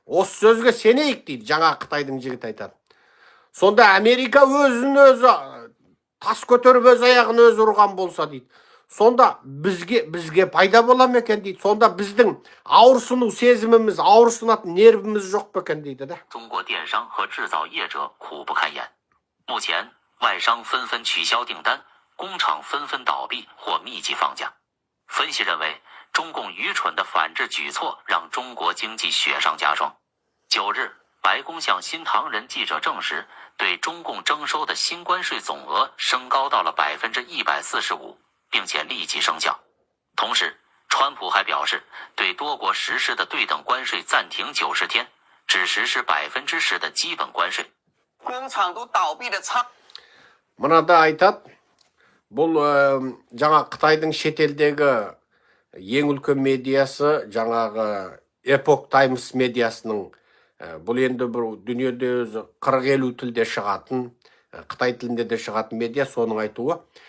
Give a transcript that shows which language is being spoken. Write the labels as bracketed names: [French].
[Kazakh] Осы сөзге сенейік дейді, жаңа Қытайдың жігіт айтады. Сонда Америка өзін өзі тас көтеріп өз аяғын өзі ұрған болса дейді. Сонда бізге пайда бола ма екен дейді. Сонда біздің ауырсыну сезіміміз, ауырсынатын нервіміз жоқ па екен дейді да. [Chinese] 中国电商和制造业者苦不堪言。目前，外商纷纷取消订单，工厂纷纷倒闭或密集放假。分析认为，中共愚蠢的反制举措让中国经济雪上加霜。 9日，白宫向新唐人记者证实，对中共征收的新关税总额升高到了145%，并且立即生效。同时，川普还表示，对多国实施的对等关税暂停90天，只实施10%的基本关税。工厂都倒闭的仓。 [Kazakh] Мынада айтады, бұл жаңа Қытайдың шетелдегі ең үлкен медиасы, жаңағы Epoch Times медиасының, бұл енді бір дүниеде өзі 40-50 тілде шығатын, Қытай тілінде де шығатын медиа, соның айтуы.